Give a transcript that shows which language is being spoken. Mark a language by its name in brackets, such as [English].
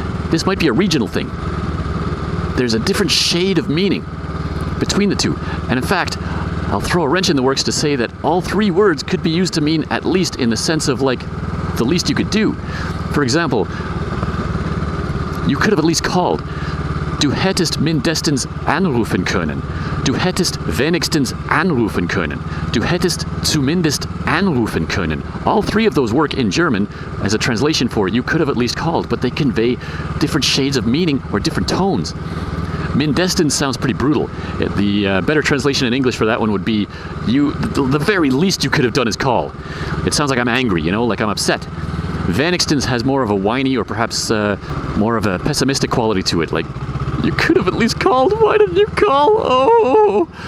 [English] This might be a regional thing. There's a different shade of meaning between the 2, and in fact, I'll throw a wrench in the works to say that all 3 words could be used to mean at least in the sense of like the least you could do. For example, you could have at least called. [German] Du hättest mindestens anrufen können. Du hättest wenigstens anrufen können. Du hättest zumindest anrufen können. [English] All 3 of those work in German as a translation for you could have at least called, but they convey different shades of meaning or different tones. Mindestens sounds pretty brutal. The better translation in English for that one would be, the very least you could have done is call. It sounds like I'm angry, like I'm upset. Wenigstens has more of a whiny or perhaps more of a pessimistic quality to it, like, you could have at least called, why didn't you call? Oh!